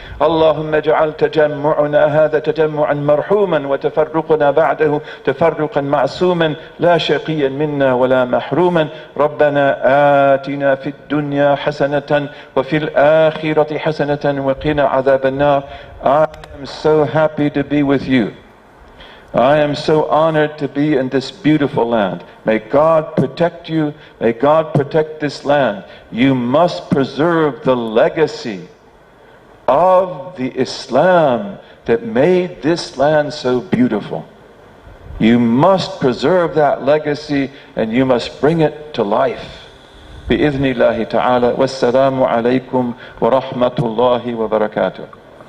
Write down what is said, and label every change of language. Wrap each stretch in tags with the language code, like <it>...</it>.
<ar>اللهم اجعل تجمعنا هذا تجمعا مرحوما وتفرقنا بعده تفرقا معصوما لا شقيا منا ولا محروما. ربنا آتنا في الدنيا حسنة وفي الآخرة حسنة وقنا عذاب النار.</ar> <en>I am so happy to be with you. I am so honored to be in this beautiful land. May God protect you. May God protect this land. You must preserve the legacy of the Islam that made this land so beautiful. You must preserve that legacy, and you must bring it to life.</en> <ar>بإذن الله تعالى. والسلام عليكم ورحمة الله وبركاته.</ar>